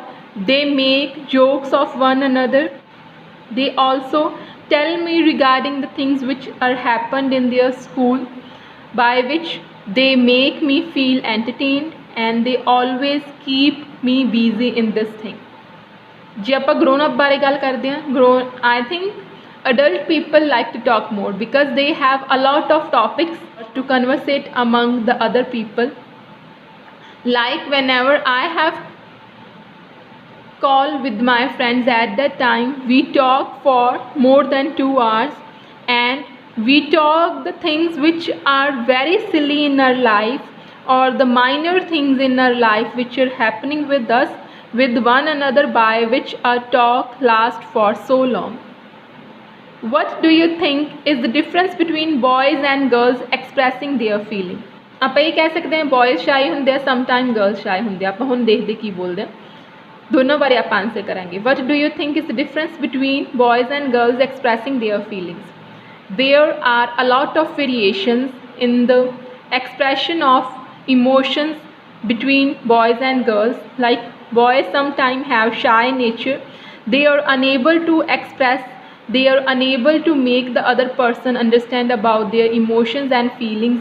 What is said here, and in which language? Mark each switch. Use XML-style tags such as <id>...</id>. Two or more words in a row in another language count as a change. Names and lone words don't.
<en>They make jokes of one another. They also tell me regarding the things which are happened in their school, by which they make me feel entertained and they always keep me busy in this thing.</en> <pa>ਜੇ ਆਪਾਂ</pa> <en>grown up</en> <pa>ਬਾਰੇ ਗੱਲ ਕਰਦੇ ਹਾਂ,</pa> <en>I think adult people like to talk more because they have a lot of topics to conversate among the other people. Like whenever I have call with my friends, at that time we talk for more than 2 hours, and we talk the things which are very silly in our life or the minor things in our life which are happening with us with one another, by which our talk lasts for so long. What do you think is the difference between boys and girls expressing their feeling?</en> <pa>ਆਪਾਂ ਇਹ ਕਹਿ ਸਕਦੇ ਹਾਂ</pa> <en>boys shy</en> <pa>ਹੁੰਦੇ ਆ,</pa> <en>sometimes girls shy</en> <pa>ਹੁੰਦੇ ਆ। ਆਪਾਂ ਹੁਣ ਦੇਖਦੇ ਕੀ ਬੋਲਦੇ ਆ, ਦੋਨੋਂ ਬਾਰੇ ਆਪਾਂ ਆਨਸਰ ਕਰਾਂਗੇ।</pa> <en>What do you think is the difference between boys and girls expressing their feelings? There are a lot of variations in the expression of emotions between boys and girls. Like boys sometimes have shy nature, they are unable to express, they are unable to make the other person understand about their emotions and feelings.</en>